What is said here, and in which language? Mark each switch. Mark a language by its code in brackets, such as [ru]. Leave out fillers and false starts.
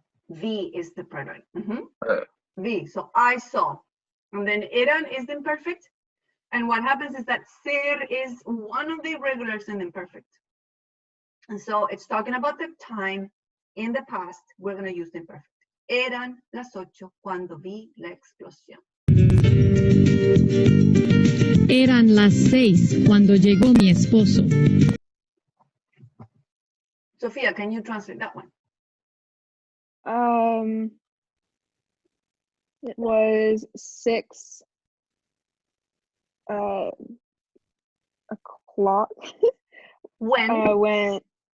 [en] V is the preterite. Uh, V. So I saw. And then eran is the imperfect. And what happens is that ser is one of the irregulars in the imperfect. And so it's talking about the time in the past. We're going to use the imperfect. [es] Eran las 8 cuando vi la explosión. Eran las 6 cuando llegó mi esposo. [en] Sophia, can you translate that one? It was 6 a clock When when it